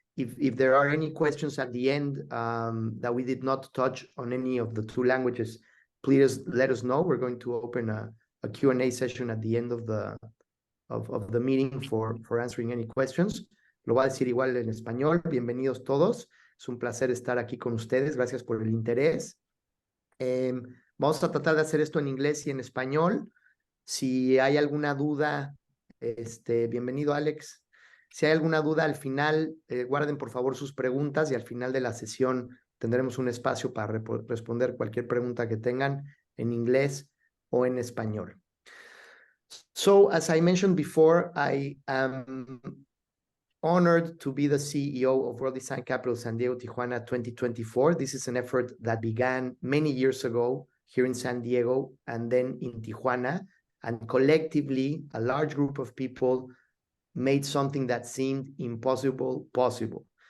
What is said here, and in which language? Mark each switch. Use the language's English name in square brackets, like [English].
[English] If there are any questions at the end that we did not touch on any of the two languages, please let us know. We're going to open a Q&A session at the end of the meeting for answering any questions. [Spanish] Lo voy a decir igual en español. Bienvenidos todos. Es un placer estar aquí con ustedes. Gracias por el interés. Vamos a tratar de hacer esto en inglés y en español. Si hay alguna duda, bienvenido, Alex. Si hay alguna duda al final, guarden por favor sus preguntas y al final de la sesión tendremos un espacio para responder cualquier pregunta que tengan en inglés o en español. [English] So, as I mentioned before, I am honored to be the CEO of World Design Capital San Diego Tijuana 2024. This is an effort that began many years ago here in San Diego and then in Tijuana, and collectively a large group of people made something that seemed impossible possible.